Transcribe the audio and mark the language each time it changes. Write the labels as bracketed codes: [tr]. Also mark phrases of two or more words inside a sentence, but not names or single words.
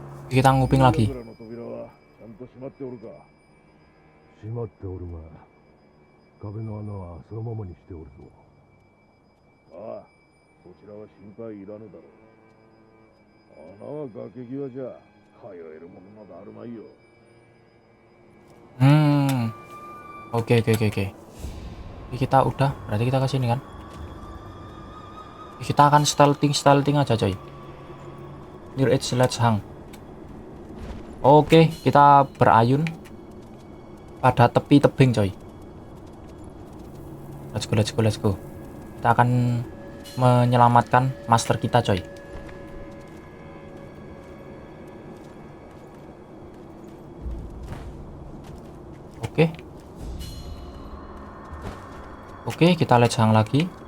[id] Kita nguping lagi. [ja] の扉はちゃんと閉まっておるか。閉まっておるが、壁の穴はそのままにしておるぞ。ああ、そちらは心配いらぬだろう。穴は崖際じゃ通えるものなどあるまいよ。 [id] Oke. Ini kita udah, berarti kita ke sini kan. Kita akan stealthing aja coy. [en] Near edge let's hang. [id] Oke, kita berayun pada tepi tebing coy. [en] Let's go. [id] Kita akan menyelamatkan master kita coy. Oke, kita [en] let's hang [id] lagi.